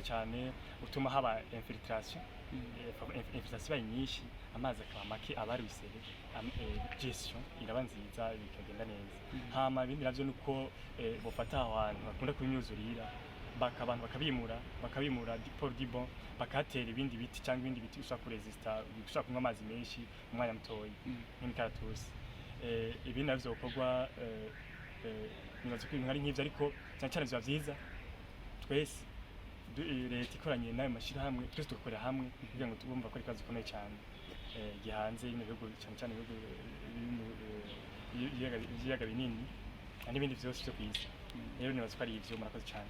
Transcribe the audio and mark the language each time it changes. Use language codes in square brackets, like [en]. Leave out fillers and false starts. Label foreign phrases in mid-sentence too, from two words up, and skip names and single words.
[rn] cyane utuma haba infiltration ibaye nyinshi amazi akaba make abari bisebe gestion iraba nziza bikagenda neza hama ibindi navyo nuko bofata abantu bakunda kubimyuzurira abantu bakabimura [fr] pour du bon [rn] bakatera ibindi biti cyangwa ibindi biti ushaka kuresista ushaka kunywa amazi menshi umwanya mutoyi nk'imikaratusi ibindi navyo bikorwa nibaza ko ibintu ari nk'ivyo ariko cyane biba vyiza twese leta ikoranye n'ayo mashirahamwe twese tugakorera hamwe kugira ngo tubumva ko ari ikibazo gikomeye cyane gihanze ibihugu cyane ibiyaga binini n'ibindi vyose vyo kw'isi rero nibaza ko ari ivyo murakoze cyane